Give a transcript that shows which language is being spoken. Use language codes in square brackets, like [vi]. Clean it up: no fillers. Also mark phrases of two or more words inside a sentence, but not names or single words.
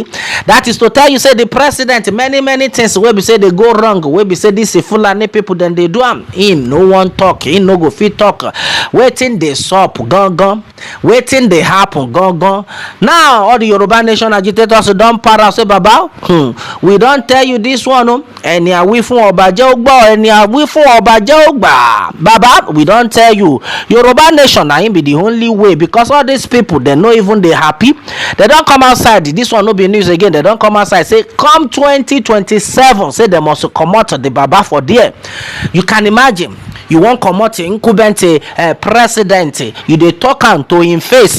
[pcm] That is to tell you say the president many things wey be say dey go wrong, wey be say this Fulani people dem dey do am, him no wan talk, him no go fit talk. Wetin dey sup gangan, wetin dey happen gangan. Now all the Yoruba nation agitators don para say, baba, we don tell you this one o, [yo] ẹni àwí fún ọba jẹ́ ó gbọ́, ẹni àwí fún ọba jẹ́ ó gbà. [pcm] Baba, we don tell you, Yoruba nation na im be the only way, because all these people dem no even dey happy. They don come outside, this one no be news again, they don come outside say come 2027, say dem must comot the baba for there. You can imagine, you wan comot incumbent president, you dey talk am to him face.